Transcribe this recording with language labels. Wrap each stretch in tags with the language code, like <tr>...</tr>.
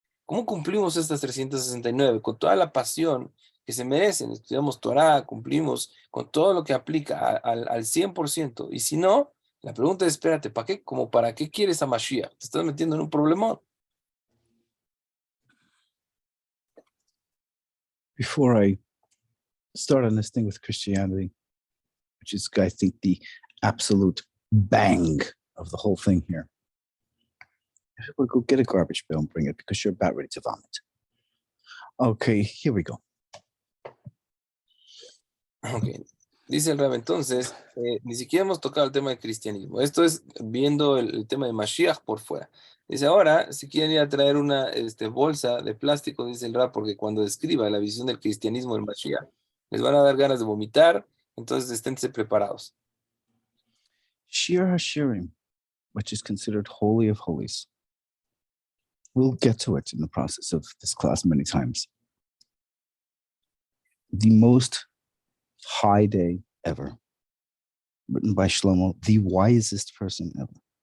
<es>¿Cómo cumplimos estas 369? Con toda la pasión que se merecen. Estudiamos Torah, cumplimos con todo lo que aplica al 100%. Y si no, la pregunta es, espérate, ¿para qué? ¿Como para qué quieres a Mashiach? Te estás metiendo en un problemón.</es> <en>Before I start on this thing with Christianity, which is, I think, the absolute bang of the whole thing here. We'll go get a garbage pail and bring it because you're about ready to vomit. Okay, here we go. Ok.</en> <es>Dice el Rab, entonces, ni siquiera hemos tocado el tema del cristianismo. Esto es viendo el tema de Mashiach por fuera. Dice, ahora, si quieren ir a traer una bolsa de plástico, dice el Rab, porque cuando describa la visión del cristianismo del Mashiach, les van a dar ganas de vomitar, entonces esténse preparados.</es> <en>Shir HaShirim, which is considered holy of holies. We'll get to it in the process of this class many times. The most high day ever, written by Shlomo, the wisest person ever.</en>